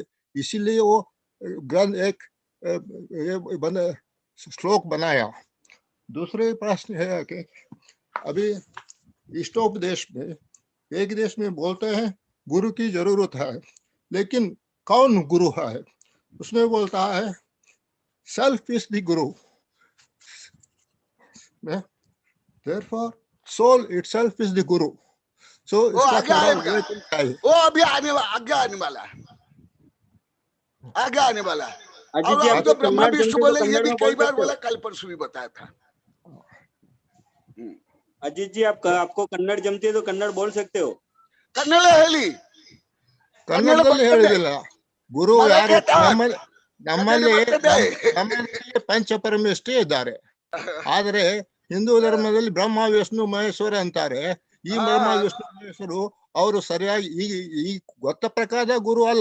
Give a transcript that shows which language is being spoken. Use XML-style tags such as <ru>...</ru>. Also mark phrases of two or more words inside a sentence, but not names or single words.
<hi>इसीलिए वो ग्रंथ एक श्लोक बनाया। दूसरे प्रश्न है कि अभी इष्टोपदेश में एक देश में बोलते हैं गुरु की जरूरत है, लेकिन कौन गुरु है? उसमें बोलता है</hi> <en>self is the guru, therefore soul itself is the guru. So</en> <hi>वो अभी आने वाला है, आगे आने वाला है। अब तो ब्रह्मा विष्णु बोले, ये भी कई बार बोला, कल परसों भी बताया था। अजीत जी, आपको कन्नड़ जमती है तो कन्नड़ बोल सकते हो।</hi> <kn>कन्नड़ ಹೇಳಿ, ಕನ್ನಡದಲ್ಲಿ ಹೇಳಿದಿಲ್ಲ ಗುರು ಯಾರು? ನಮ್ಮಲ್ಲಿ ಪಂಚಪರಮೇಷ್ಠಿ ಇದ್ದಾರೆ, ಆದ್ರೆ ಹಿಂದೂ ಧರ್ಮದಲ್ಲಿ ಬ್ರಹ್ಮ, ವಿಷ್ಣು, ಮಹೇಶ್ವರ ಅಂತಾರೆ. ಈ ಬ್ರಹ್ಮ, ವಿಷ್ಣು, ಮಹೇಶ್ವರು ಅವರು ಸರಿಯಾಗಿ ಈ ಗೊತ್ತ ಪ್ರಕಾರ ಗುರು ಅಲ್ಲ,</kn>